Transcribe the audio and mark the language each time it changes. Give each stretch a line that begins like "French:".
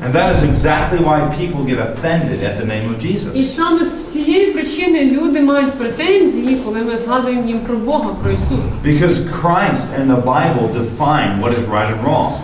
English: And that is exactly why people get offended at the name of
Ukrainian: І
English: Jesus.
Ukrainian: саме з цієї причини люди мають претензії, коли ми згадуємо їм про Бога, про Ісуса.
English: Because Christ and the Bible define what is right and wrong.